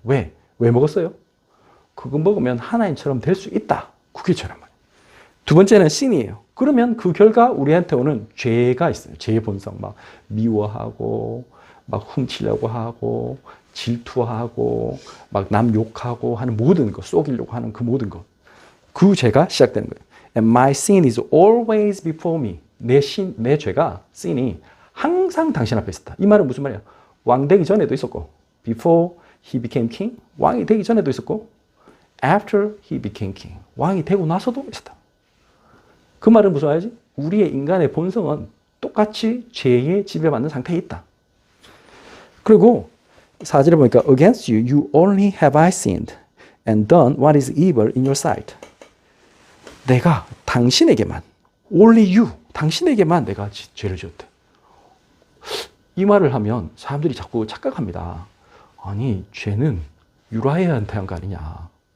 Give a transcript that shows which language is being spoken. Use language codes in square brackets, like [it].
[ko] 왜 먹었어요? 그거 먹으면 하나님처럼 될 수 있다. 그게 죄란 말이에요. 두 번째는 신이에요. 그러면 그 결과 우리한테 오는 죄가 있어요. 죄의 본성, 막 미워하고, 막 훔치려고 하고, 질투하고, 막 남 욕하고 하는 모든 것, 속이려고 하는 그 모든 것. 그 죄가 시작되는 거예요. [en] And my sin is always before me. [ko] 내 죄가, sin이 항상 당신 앞에 있었다. 이 말은 무슨 말이야? 왕 되기 전에도 있었고, [en] before he became king, [ko] 왕이 되기 전에도 있었고, [en] after he became king, [ko] 왕이 되고 나서도 있었다. 그 말은 무슨 말이지? 우리의 인간의 본성은 똑같이 죄에 지배받는 상태에 있다. 그리고 4절에 보니까 [en] against you, you only have I sinned and done what is evil in your sight. [ko] 내가 당신에게만, [en] only you, [ko] 당신에게만 내가 죄를 지었대. 이 말을 하면 사람들이 자꾸 착각합니다. 아니, 죄는 유라야한테 한 거 아니냐.